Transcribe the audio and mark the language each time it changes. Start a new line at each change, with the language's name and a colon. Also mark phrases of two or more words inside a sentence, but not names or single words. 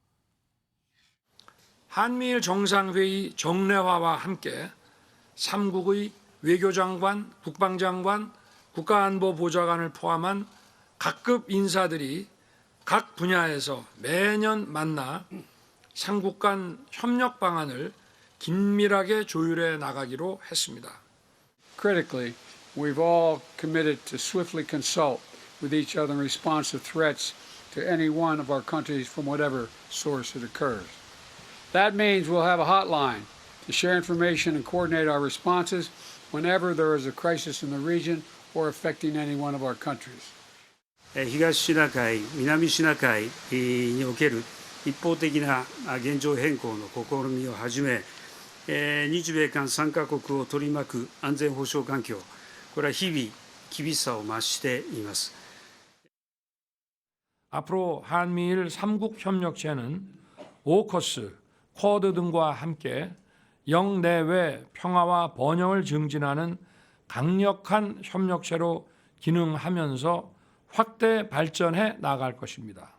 Korean: 한미일 정상회의 정례화와 함께 3국의 외교장관, 국방장관, 국가안보보좌관을 포함한 각급 인사들이 각 분야에서 매년 만나 삼국 간 협력 방안을 긴밀하게 조율해 나가기로 했습니다.
English: Critically, we've all committed to swiftly consult with each other in response to threats to any one of our countries from whatever source it occurs. That means we'll have a hotline to share information and coordinate our responses whenever there is a crisis in the region or affecting any one of our countries.
Japanese: 東シナ海、南シナ海における一方的な現状変更の試みをはじめ、日米韓3カ国を取り巻く安全保障環境、これは日々厳しさを増しています。
Korean: 앞으로 한미일 3국 협력체는 오커스, 쿼드 등과 함께 영내외 평화와 번영을 증진하는 강력한 협력체로 기능하면서 확대 발전해 나갈 것입니다.